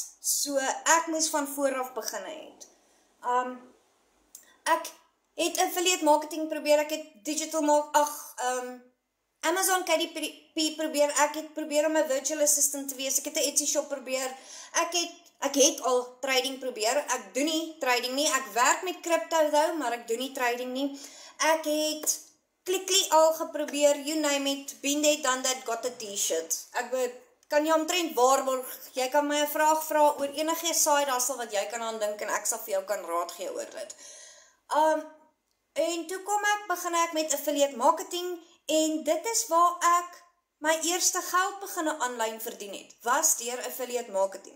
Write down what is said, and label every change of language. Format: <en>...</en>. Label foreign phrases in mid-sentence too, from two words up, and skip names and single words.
<af>So ek moes van voor af begin het. Ek het</af> <en>affiliate marketing</en> <af>probeer, ek het digital Amazon KDP probeer, ek het probeer om 'n</af> <en>virtual assistant</en> <af>te wees, ek het 'n Etsy shop probeer, ek het al trading probeer, ek doen nie trading nie, ek werk met</af> <en>crypto though,</en> <af>maar ek doen nie trading nie, ek het Clickly al geprobeer,</af> <en>you name it, been there, done that, got a t-shirt,</en> <af>ek kan jy omtrent waarborg, jy kan my 'n vraag vra oor enige</af> <en>side hustle</en> <af>wat jy kan aan dink en ek sal vir jou kan raad gee oor dit. En toe begin ek met</af> <en>affiliate marketing</en> <af>en dit is waar ek my eerste geld beginne aanlyn verdien het, was deur</af> <en>affiliate marketing.</en>